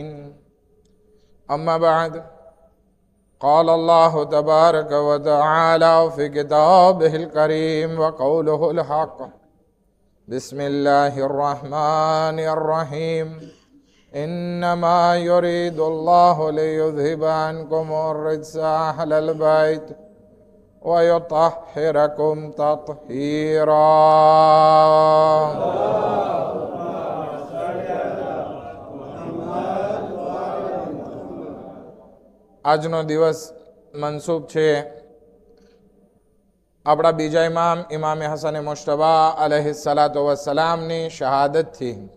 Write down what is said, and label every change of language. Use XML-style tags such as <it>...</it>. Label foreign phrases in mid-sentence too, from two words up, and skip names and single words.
<ar>أما بعد، قال الله تبارك وتعالى في كتابه الكريم وقوله الحق: بسم الله الرحمن الرحيم. إنما يريد الله ليذهب عنكم الرجس أهل البيت ويطهركم تطهيرا.</ar> <gu>આજનો દિવસ મનસૂબ છે આપણા બીજા ઇમામ હસન મુશ્તબા</gu> <ar>عليه الصلاة والسلام</ar> <gu>શહાદતથી.</gu>